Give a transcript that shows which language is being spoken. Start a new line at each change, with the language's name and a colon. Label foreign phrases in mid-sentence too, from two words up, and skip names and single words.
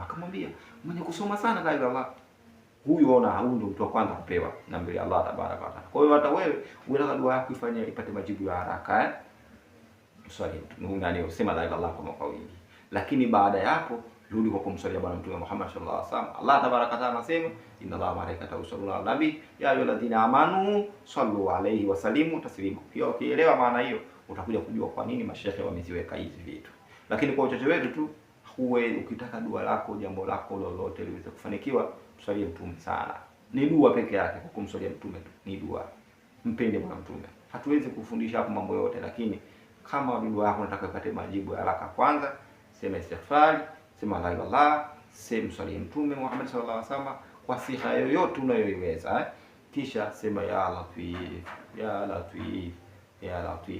Swahili: Akamwambia, mwenye kusoma sana
Arabic: لا إله إلا الله,
Swahili: huyu ona, huyu ndo mtu wa kwanza kupewa na mbele
Arabic: الله تبارك وتعالى.
Swahili: Kwa hiyo hata wewe unataka dua yako ifanye ipate majibu ya haraka, swali nani usema
Arabic: لا إله إلا الله
Swahili: kwa wingi. Lakini baada ya hapo rudi kwa kumswalia bwana Mtume Muhammad
Arabic: صلى الله عليه وسلم. الله تبارك وتعالى
Swahili: anasema,
Arabic: إن الله وملائكته يصلون على النبي يا أيها الذين آمنوا صلوا عليه وسلموا تسليما.
Swahili: Hiyo ukielewa maana hiyo utakuja kujua kwa nini mashehe wameziweka hizi vitu. Lakini kwa uchache wetu tu, huwe ukitaka dua lako, jambo lako lolote liweze kufanikiwa, mswalie Mtume sana. Ni dua peke yake, kwa kumswalia Mtume tu ni dua. Mpende bwana Mtume. Hatuwezi kufundisha hapo mambo yote, lakini kama dua yako unataka ipate majibu ya haraka, kwanza sema istighfar, sema la ilaha illallah, sema mswalie Mtume Muhammad
Arabic: صلى الله عليه وسلم
Swahili: kwa siha yoyote unayoiweza, kisha sema
Arabic: يا لطيف، يا لطيف، يا لطيف.